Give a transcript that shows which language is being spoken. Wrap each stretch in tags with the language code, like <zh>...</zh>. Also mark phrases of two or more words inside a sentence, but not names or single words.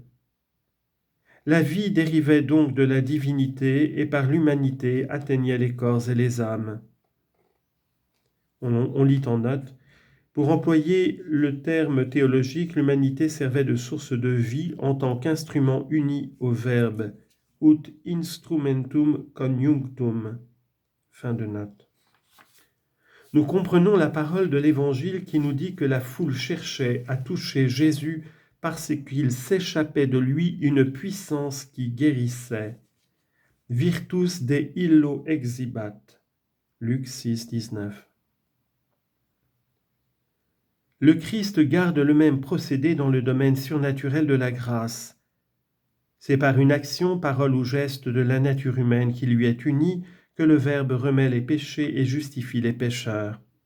<fr>La vie dérivait donc de la divinité et par l'humanité atteignait les corps et les âmes. On lit en note. Pour employer le terme théologique, l'humanité servait de source de vie en tant qu'instrument uni au Verbe,</fr> <la>ut instrumentum conjunctum.</la> <fr>Fin de note. Nous comprenons la parole de l'Évangile qui nous dit que la foule cherchait à toucher Jésus parce qu'il s'échappait de lui une puissance qui guérissait.</fr> <la>Virtus de illo exhibat.</la> <fr>Luc 6, 19. Le Christ garde le même procédé dans le domaine surnaturel de la grâce. C'est par une action, parole ou geste de la nature humaine qui lui est unie que le Verbe remet les péchés et justifie les pécheurs.</fr>